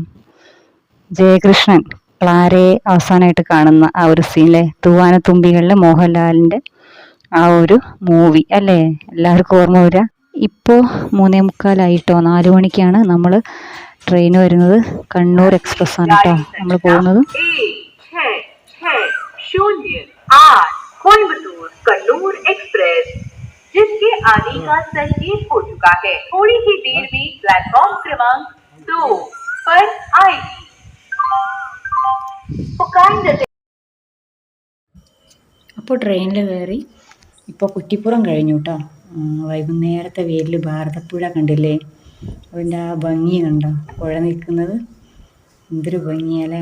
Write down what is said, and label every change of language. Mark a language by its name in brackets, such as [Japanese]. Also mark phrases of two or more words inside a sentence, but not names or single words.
[Malayalam] ജയകൃഷ്ണൻ ക്ലാരയെ അവസാനമായിട്ട് കാണുന്ന ആ ഒരു സീനിലെ തൂവാനത്തുമ്പികളിലെ മോഹൻലാലിൻ്റെ ആ ഒരു മൂവി അല്ലേ എല്ലാവർക്കും ഓർമ്മ വരിക. ഇപ്പോൾ 3:45 4 മണിക്കാണ് നമ്മൾ ട്രെയിൻ വരുന്നത്. കണ്ണൂർ എക്സ്പ്രസ് ആണ് കേട്ടോ നമ്മൾ പോകുന്നത്. [Hindi] कोयंबटूर कन्नूर एक्सप्रेस जिसके आने का संकेत हो चुका है, थोड़ी ही देर में प्लेटफॉर्म क्रमांक 2 पर आएगी। [Malayalam] അപ്പോൾ ട്രെയിനിൽ കയറി ഇപ്പോൾ കുറ്റിപ്പുറം കഴിഞ്ഞു കേട്ടോ. വൈകുന്നേരത്തെ വെയിലിൽ ഭാരതപ്പുഴ കണ്ടില്ലേ, അതിൻ്റെ ആ ഭംഗി കണ്ടോ, പുഴ നിൽക്കുന്നത് എന്തൊരു ഭംഗിയല്ലേ.